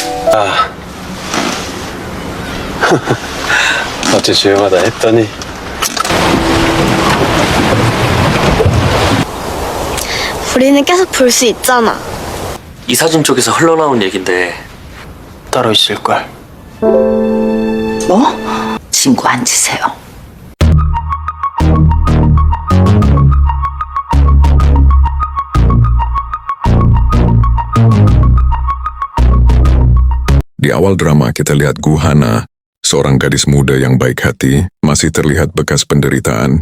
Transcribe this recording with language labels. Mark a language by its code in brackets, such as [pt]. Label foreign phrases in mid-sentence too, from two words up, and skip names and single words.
[ko] 아, 어째 조용하다 했더니 우리는 계속 볼 수 있잖아. 이 사진 쪽에서 흘러나온 얘긴데 따로 있을걸. 뭐? 친구 앉으세요. [id] Di awal drama kita lihat Guhana, seorang gadis muda yang baik hati, masih terlihat bekas penderitaan.